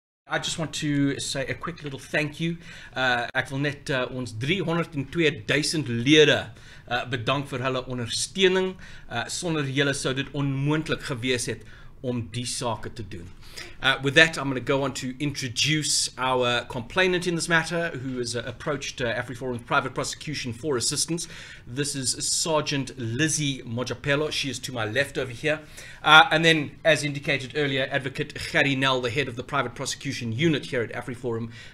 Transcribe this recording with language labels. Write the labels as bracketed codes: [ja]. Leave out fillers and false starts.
[en] I just want to say a quick little thank you. [af] Ek wil net ons 302,000 lede bedank vir hulle ondersteuning. Sonder julle sou dit onmoontlik gewees het om die sake te doen. [en] With that, I'm going to go on to introduce our complainant in this matter, who has approached AfriForum's private prosecution for assistance. This is Sergeant Lizzie Mojapelo. She is to my left over here. And then, as indicated earlier, Advocate Gary Nell, the head of the private prosecution unit here at AfriForum.